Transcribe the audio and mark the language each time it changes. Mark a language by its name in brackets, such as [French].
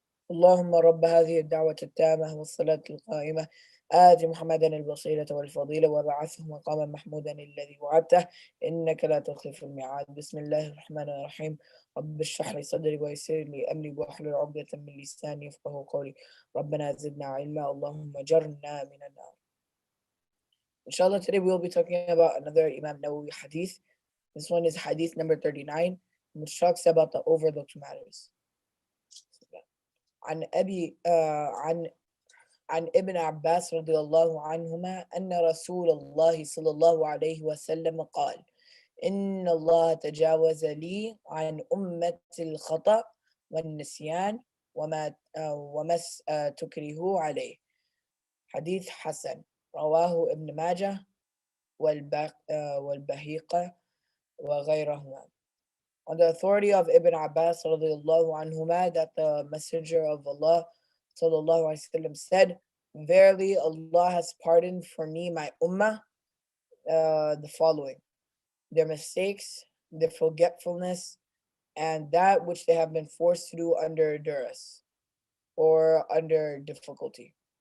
[Arabic] اللهم رب هذه الدعوة التامة والصلاة القائمة، آت محمدا الوسيلة والفضيلة وبعثه مقاما محمودا الذي وعدته، إنك لا تخلف الميعاد. بسم الله الرحمن الرحيم. رب اشرح لي صدري ويسر لي أمري واحلل عقدة من لساني يفقهوا قولي. ربنا زدنا علما، اللهم جرنا من النار. [English] Inshallah, today we will be talking about another Imam Nawawi hadith. This one is hadith number 39, which talks about the overlooked matters. [Arabic] عن ابن عباس رضي الله عنهما أن رسول الله صلى الله عليه وسلم قال: إن الله تجاوز لي عن أمة الخطأ والنسيان وما تكرهوا عليه. حديث حسن رواه ابن ماجه والبهيقة وغيرهما. [English] On the authority of Ibn Abbas radiallahu anhuma, that the Messenger of Allah sallallahu alaihi wasallam said, verily Allah has pardoned for me, my ummah, the following: their mistakes, their forgetfulness, and that which they have been forced to do under duress or under difficulty.